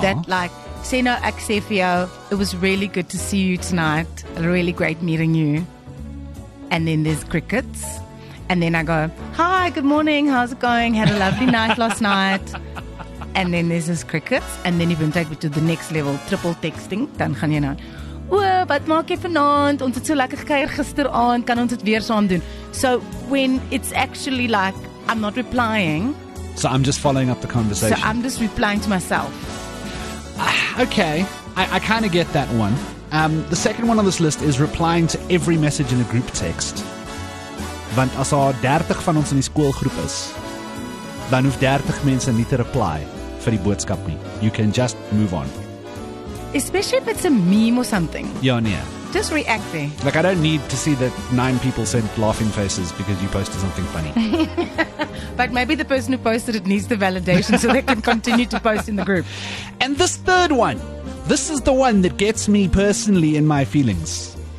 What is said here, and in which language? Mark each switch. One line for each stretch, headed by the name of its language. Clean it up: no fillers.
English: That like, Seno Axefio, it was really good to see you tonight. Really great meeting you. And then there's crickets. And then I go, hi, good morning, how's it going? Had a lovely night last night. And then there's this crickets. And then even take it to the next level, triple texting.
Afrikaans: Dan gaan jy nou, wat maak jy vanaand? Ons het so lekker gekuier gisteraand, kan ons dit weer saam doen?
English: So when it's actually like, I'm not replying. So I'm just following up the conversation. So I'm just replying to myself. Okay, I kind of get that one. The second one on this list is replying to every message in a group text.
Afrikaans: Want as daar 30 van ons in die skoolgroep is, dan hoef 30 mense nie te reply vir die boodskap nie.
English: You can just move on. Especially if it's a meme or something.
Afrikaans: Ja, nee.
English: Just react there. Like I don't need to see that 9 people sent laughing faces because you posted something funny. But maybe the person who posted it needs the validation so they can continue to post in the group. And this third one, this is the one that gets me personally in my feelings.